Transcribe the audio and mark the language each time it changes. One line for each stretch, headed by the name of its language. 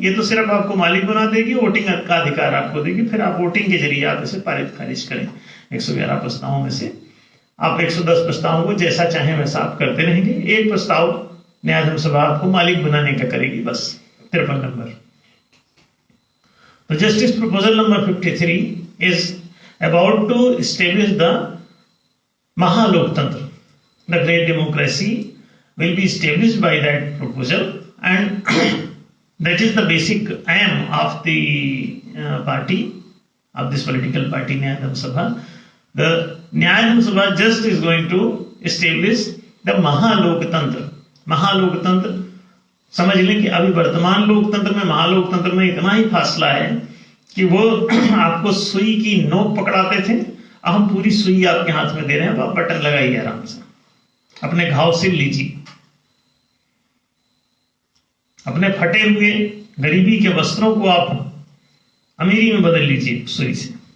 Hindi: ये तो सिर्फ आपको मालिक बना देगी, वोटिंग का अधिकार आपको देगी, फिर आप वोटिंग के जरिए आप इसे पारित खारिज करें। 111 प्रस्तावों में से आप 110 प्रस्तावों को जैसा चाहे वैसा आप करते रहेंगे। एक प्रस्ताव न्यायधर्म सभा आपको मालिक बनाने का करेगी, बस 53 नंबर।
English: तो justice proposal number 53 is about to establish the Mahaloktantra. The great democracy will be established by that proposal, and that is the basic aim of the party, of this political party, Nyayadham Sabha. The Nyayadham Sabha just is going to establish the Mahaloktantra.
Hindi: महालोकतंत्र समझ लें कि अभी वर्तमान लोकतंत्र में, महालोकतंत्र में इतना ही फासला है कि वो आपको सुई की नोक पकड़ाते थे, अब हम पूरी सुई आपके हाथ में दे रहे हैं, अब आप बटन लगाइए आराम से, अपने घाव सिल लीजिए, अपने फटे हुए गरीबी के वस्त्रों को आप अमीरी में बदल लीजिए सुई से।